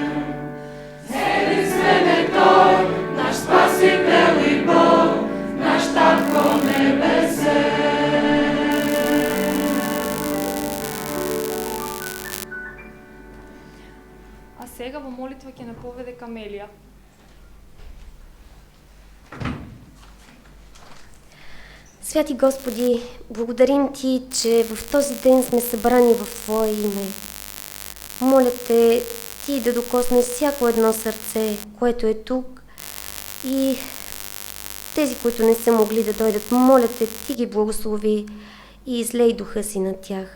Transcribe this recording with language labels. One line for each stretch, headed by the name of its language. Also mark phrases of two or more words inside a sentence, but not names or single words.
Macedonian: Единствен е тој, наш Спасител и Бог, наш Татко небесен. А сега во молитва ќе наповеде Камелија.
Bulgarian: Святи Господи, благодарим Ти, че в този ден сме събрани в Твое име. Моля Те, Ти да докоснеш всяко едно сърце, което е тук, и тези, които не са могли да дойдат, моля Те, Ти ги благослови и излей духа си над тях.